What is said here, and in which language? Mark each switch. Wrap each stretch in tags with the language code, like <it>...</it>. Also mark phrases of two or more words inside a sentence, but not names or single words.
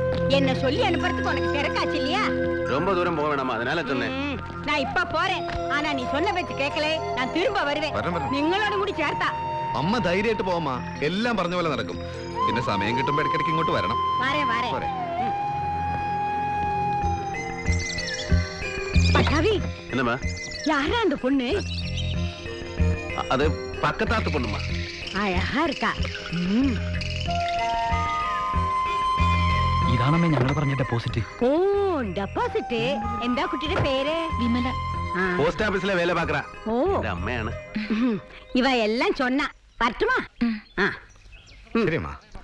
<ta>என்ன சொல்லி அனுப்புறதுக்கு உனக்கு திறக்காச்சு இல்லையா? ரொம்ப தூரம் போக வேணாமா, அதனால சொன்னேன். நான் இப்ப போறேன். ஆனா நீ சொன்ன பேச்சு கேட்கல, நான் திரும்ப வருவேன்.</ta> <ml>നിങ്ങളോട് കൂടി ചേർത്താ. അമ്മ ധൈര്യമായിട്ട് പോവാ, എല്ലാം പറഞ്ഞ പോലെ നടക്കും. പിന്നെ സമയം കിട്ടുമ്പോ ഇടയ്ക്കിടയ്ക്ക് ഇങ്ങോട്ട് വരണം. വരേ. പട്ടാവി,</ml> <ta>என்னம்மா? யாரா அந்த பொண்ணு? அது பக்கத்தாத்து பொண்ணுமா. அழகா இருக்கா.</ta> <ml>ഇതാണമ്മേ ഞങ്ങൾ പറഞ്ഞ ഡെപ്പോസിറ്റ്. ഓ, ഡെപ്പോസിറ്റ്. എന്താ കുട്ടിയുടെ പേര്? വിമല.</ml> <en>post office</en> <ta>வேலை பாக்குறா.</ta> <ml>ഓ, അമ്മയാണ്.</ml> <ta>இவ எல்லாம் சொன்னா பத்துமா.</ta> <ml>ശരി അമ്മ.</ml>